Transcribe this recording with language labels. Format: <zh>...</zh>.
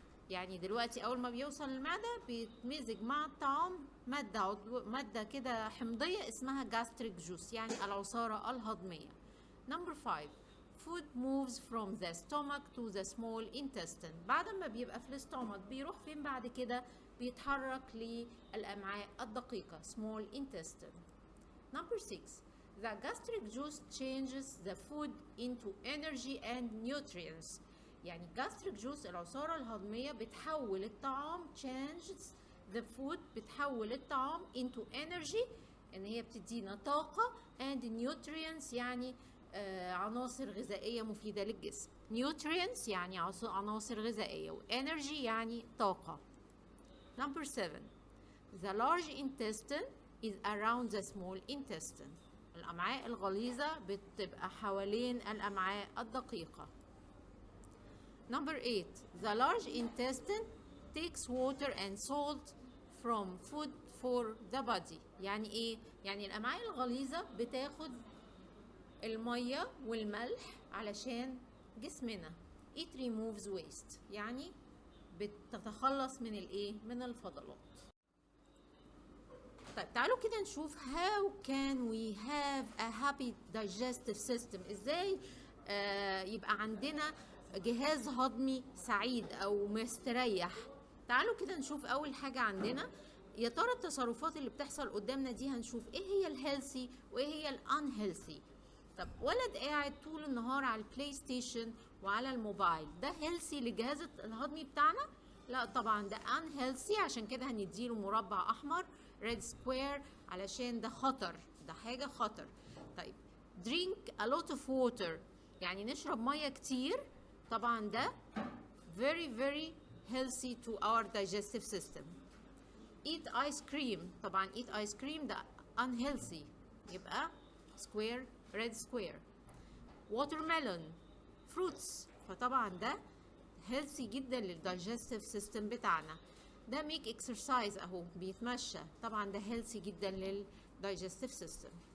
<ar>يعني دلوقتي أول ما بيوصل للمعدة بيتمزج مع الطعام مادة كده حمضية اسمها gastric juice، يعني العصارة الهضمية.</ar> <en>Number 5, food moves from the stomach to the small intestine.</en> <ar>بعد ما بيبقى في الاستومك بيروح فين بعد كده؟ بيتحرك للأمعاء الدقيقة small intestine.</ar> <en>Number 6, the gastric juice changes the food into energy and nutrients.</en> <ar>يعني gastric juice العصارة الهضمية بتحول الطعام</ar> <en>changes the food</en> <ar>بتحول الطعام</ar> <en>into energy،</en> <ar>ان هي بتدينا طاقة،</ar> <en>and nutrients</en> <ar>يعني عناصر غذائية مفيدة للجسم. nutrients يعني عناصر غذائية، و energy يعني طاقة.</ar> <en>Number 7, the large intestine is around the small intestine.</en> <ar>الأمعاء الغليظة بتبقى حوالين الأمعاء الدقيقة.</ar> <en>Number 8, the large intestine takes water and salt from food for the body.</en> <ar>يعني ايه؟ يعني الأمعاء الغليظة بتاخد المية والملح علشان جسمنا.</ar> <en>It removes waste،</en> <ar>يعني بتتخلص من الايه؟ من الفضلات. طيب تعالوا كده نشوف</ar> <en>how can we have a happy digestive system.</en> <ar>ازاي يبقى عندنا جهاز هضمي سعيد او مستريح. تعالوا كده نشوف اول حاجة عندنا. يا ترى التصرفات اللي بتحصل قدامنا دي هنشوف ايه هي الهيلثي وايه هي الانهيلثي. طب ولد قاعد طول النهار على البلاي ستيشن وعلى الموبايل، ده هيلثي للجهاز الهضمي بتاعنا؟ لا طبعا ده unhealthy، عشان كده هنديله مربع احمر</ar> <en>red square</en> <ar>علشان ده خطر، ده حاجة خطر.</ar> <en>طيب drink a lot of water</en> <ar>يعني نشرب مية كتير، طبعا ده</ar> <en>very healthy to our digestive system. eat ice cream، طبعا eat ice cream ده unhealthy، يبقى square red square. watermelon fruits، فطبعا ده healthy جدا للdigestive system بتاعنا.</en> <ar>ده</ar> <en>make exercise</en> <ar>اهو بيتمشى، طبعا ده healthy جدا للdigestive system.</ar>